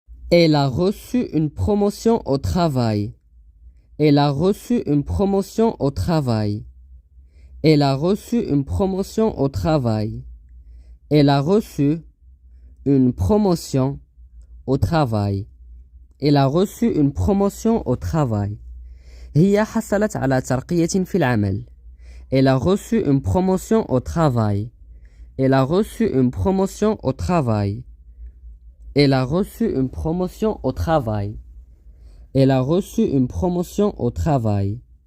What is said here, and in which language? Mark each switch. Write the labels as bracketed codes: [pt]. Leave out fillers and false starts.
[fr] Elle a reçu une promotion au travail. Elle a reçu une promotion au travail. Elle a reçu une promotion au travail. Elle a reçu une promotion au travail. Elle a reçu une promotion au travail. [ar] هي حصلت على ترقية في العمل. [fr] Elle a reçu une promotion au travail. Elle a reçu une promotion au travail. Elle a reçu une promotion au travail. Elle a reçu une promotion au travail.